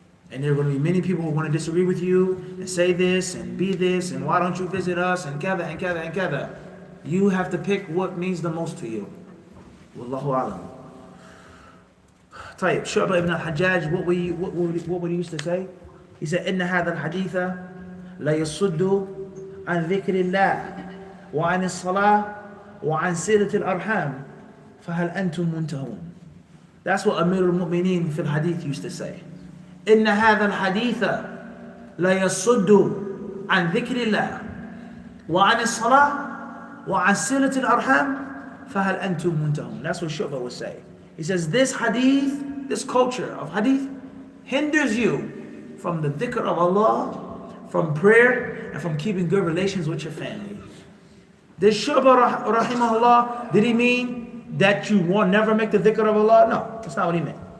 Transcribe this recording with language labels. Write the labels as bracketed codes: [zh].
[en] And there are going to be many people who want to disagree with you and say this and be this and why don't you visit us and kada and kada and kada. You have to pick what means the most to you. Wallahu alam. طيب Shu'bah ibn al-Hajjaj, what would he used to say? He said, [ar] إن هذا الحديث لا يصد عن ذكر الله وعن الصلاة وعن صلة الأرحام فهل أنتم منتهون. [en] That's what Amir al-Mu'mineen fil hadith used to say. [ar] إن هذا الحديث لا يصد عن ذكر الله وعن الصلاة وعن صلة الأرحام فهل أنتم منتهون. [en] That's what Shu'bah would say. He says this hadith, this culture of hadith hinders you from the dhikr of Allah, from prayer, and from keeping good relations with your family. Did Shu'bah rahimahullah, did he mean that you won't never make the dhikr of Allah? No, that's not what he meant.